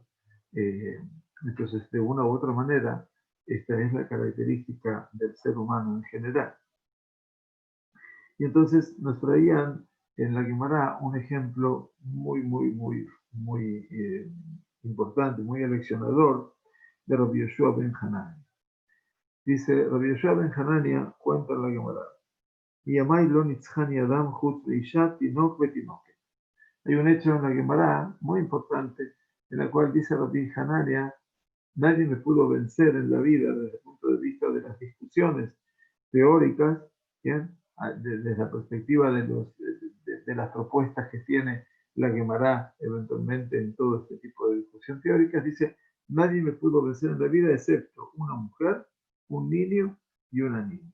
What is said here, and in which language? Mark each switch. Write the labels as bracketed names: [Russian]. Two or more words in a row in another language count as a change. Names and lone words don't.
[Spanish] Eh, entonces, de una u otra manera, esta es la característica del ser humano en general. Y entonces nos traían en la Guemará un ejemplo muy importante, muy aleccionador de Rabbi Yoshua ben Hanania. Dice, Rabbi Yoshua ben Hanania cuenta en la Guemará, [Hebrew] ימי לא נצחני אדם חוץ לאשת תינוק בתינוקת. [Spanish] Hay un hecho en la Guemará muy importante en la cual dice Rabbi Hanania, nadie me pudo vencer en la vida desde el punto de vista de las discusiones teóricas, ¿bien? Desde la perspectiva de las propuestas que tiene la Guemará eventualmente en todo este tipo de discusión teórica, dice, nadie me pudo vencer en la vida excepto una mujer, un niño y una niña.